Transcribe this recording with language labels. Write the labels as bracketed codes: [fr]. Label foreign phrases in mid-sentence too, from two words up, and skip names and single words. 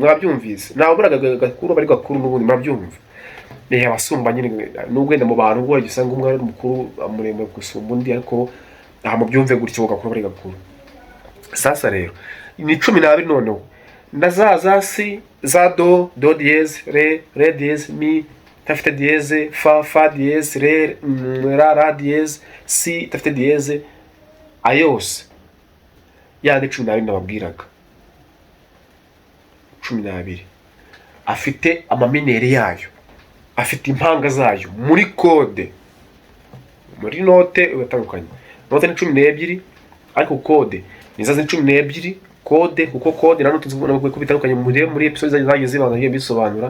[rw] Mwabyumvise, naho buraga gakuru bari gakuru n'ubundi mwabyumva. Abasumba nyine n'ubwenda mu bantu ubwo usanga umwe ari mukuru amurembe gusumba undi, ariko aha mubyumve gutyo ugakura bari gakuru. Sasa rero ni 12 noneho na za si za do diez re diez mi tafite diez fa diez re ra diez si tafite diez ayose yandi 12 nababwiraga. 12 afite amamineri yayo, afite impanga zayo muri kode, muri note ugatandukanye. Note ni 12 ariko kode niza 12 kode, kuko kode na note zibona ko bitandukanye muri episode zagiye zibanza bisobanura.